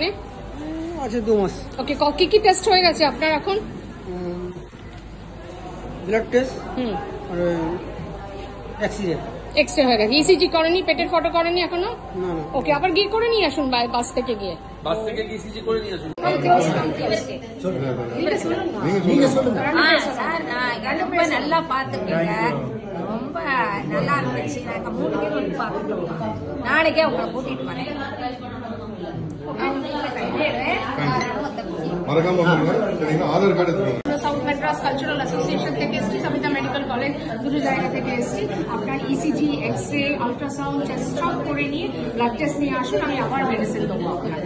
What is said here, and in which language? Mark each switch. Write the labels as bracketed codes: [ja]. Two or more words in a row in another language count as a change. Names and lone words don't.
[bn] আছে 2 মাস। ওকে, কি কি টেস্ট হয়ে গেছে আপনার এখন? [en] blood test [bn] হুম, আর এক্সরে এক্সরে হয়ে গেছে। ইসিজি করেনি, পেটের ফটো করেনি এখনো? না না, ওকে, আবার গিয়ে করে নিয়ে আসুন, বাস থেকে গিয়ে। ইসিজি করে নিয়ে আসুন। [ta] ரொம்ப நல்லா பாத்துக்கீங்க, ரொம்ப நல்லா இருந்துச்சு. நாங்க 3 பேர் வந்து பாத்துட்டோம். நாளைக்கே உங்களை கூட்டிட்டு வரேன். [bn] সাউথ ম্যাড্রাস কালচারাল অ্যাসোসিয়েশন থেকে এসছি, সবিতা মেডিকেল কলেজ, দুটো জায়গা থেকে এসছি। আপনার ইসিজি, এক্সরে, আলট্রাসাউন্ড, চেস্ট সব করে নিয়ে [en] blood test [bn] নিয়ে আসুন, আমি আবার মেডিসিন দেবো আপনাকে।